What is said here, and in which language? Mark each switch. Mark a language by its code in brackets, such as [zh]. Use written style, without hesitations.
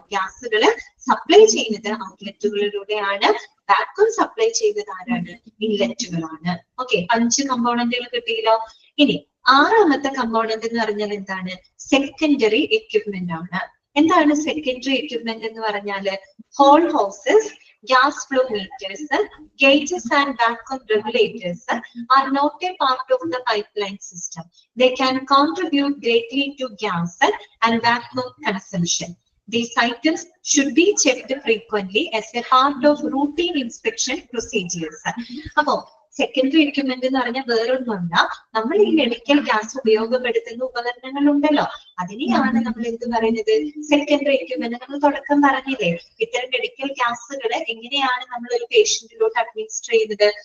[ml] ഗ്യാസുകൾ supply ചെയ്യുന്നത് ഔട്ട്ലെറ്റുകളിലൂടെയാണ്, vacuum supply ചെയ്യുന്നത് ആരാണ്? ഇൻലെറ്റുകളാണ്. ഓക്കെ, 5 കമ്പോണന്റുകൾ കിട്ടിയല്ലോ. ഇനി 6ാമത്തെ കമ്പോണന്റ് എന്ന് പറഞ്ഞാൽ എന്താണ്? സെക്കൻഡറി എക്യുപ്മെന്റ് ആണ്. എന്താണ് സെക്കൻഡറി എക്യുപ്മെന്റ് എന്ന് പറഞ്ഞാല്? [en] Hoses, gas flow meters, gauges and vacuum regulators are not a part of the pipeline system. They can contribute greatly to gas and vacuum consumption. These items should be checked frequently as a part of routine inspection procedures. [ml] Appo secondary equipment എന്ന് പറഞ്ഞാൽ വേറൊന്നുമല്ല, നമ്മൾ ഈ medical gas ഉപയോഗപ്പെടുത്തുന്ന ഉപകരണങ്ങൾ ഉണ്ടല്ലോ, അതിനെയാണ് നമ്മൾ എന്ത് പറയുന്നത്? Secondary equipment. നമ്മൾ തുടക്കം പറഞ്ഞില്ലേ, ഇത്തരം മെഡിക്കൽ ഗ്യാസുകൾ എങ്ങനെയാണ് നമ്മൾ ഒരു പേഷ്യന്റിലോട്ട് അഡ്മിനിസ്റ്റർ ചെയ്യുന്നത്?